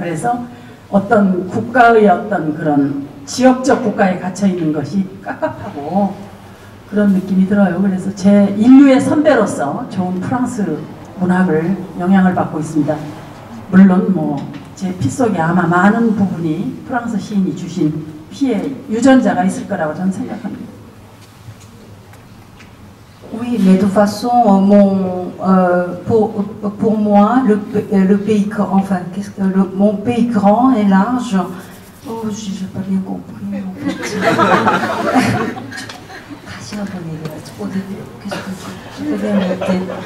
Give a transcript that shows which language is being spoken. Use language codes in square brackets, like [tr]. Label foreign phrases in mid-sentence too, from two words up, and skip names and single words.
[ko] 그래서 어떤 국가의 어떤 그런 지역적 국가에 갇혀 있는 것이 깝깝하고 그런 느낌이 들어요. 그래서 제 인류의 선배로서 좋은 프랑스 문학을 영향을 받고 있습니다. 물론 뭐 제 피 속에 아마 많은 부분이 프랑스 시인이 주신 피의 유전자가 있을 거라고 저는 생각합니다. [fr] Oui, mais de toute façon, pour moi, le pays grand, enfin, mon pays grand et large. Oh, je n'ai pas bien compris. Au début, qu'est-ce que je peux bien noter?